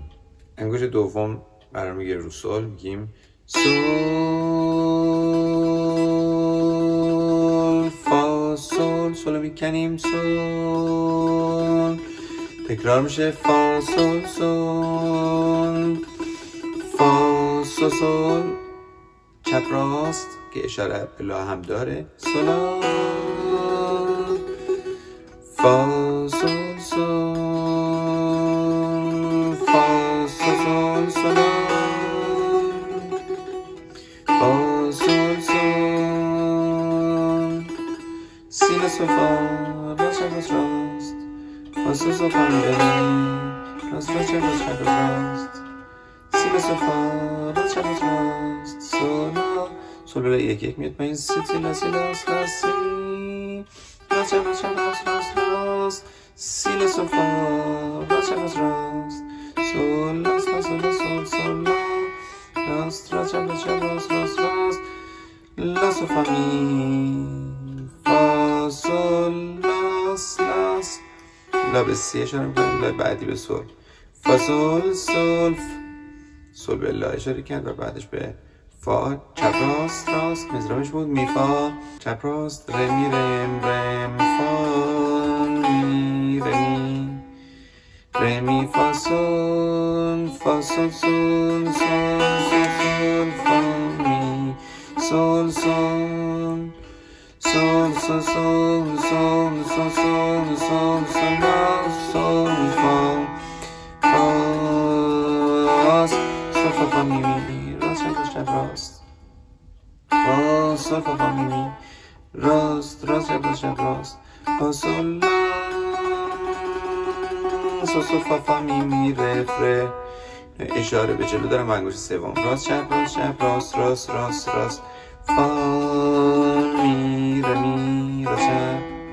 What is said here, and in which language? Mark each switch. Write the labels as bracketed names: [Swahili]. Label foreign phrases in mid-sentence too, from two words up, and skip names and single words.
[Persian] انگشت دوم قرار میگیره رو سل، میگیم سل فا سل، سل میکنیم سل، تکرار میشه فا سل سل فا سل سل، چپ راست که اشاره به لا هم داره، سلا فا سل سل فا سل سل سلا فا سل سل، سی لا سل فا راست راست راست، فا سل سل فا می راست راست راست راست، سی لا سل فا راست راست راست، سلا سل بلا یک یک میاد پایین، سی لا سی لا سی راست راست راست راست راست، سی لا سل فا راست راست راست، سل لا سل سل سل سل راست راست راست راست راست راست، لا سل فا می فا سل لاس لاس، لا به سی اشاره میکنیم، لا بعدی به سل، فا سل سل سل به لا اشاره کرد و بعدش به فا، چپ راست راست مزرامش بود، می فا چپ راست، ره می رم رم فا می رمی ره می فا سل فا سل سل سل سل فا می سل سل سل سل سل سل سل سل سل سل سل فا فا سل فا فا می می راست چپ راست، فا سل فا فا می می راست راست چپ راست، فا سل لا سل سل فا فا می می رف ره، اشاره به جلو دارم و انگشت سوم راست چپ راست راست راست راست راست، فا می ره می راست چپ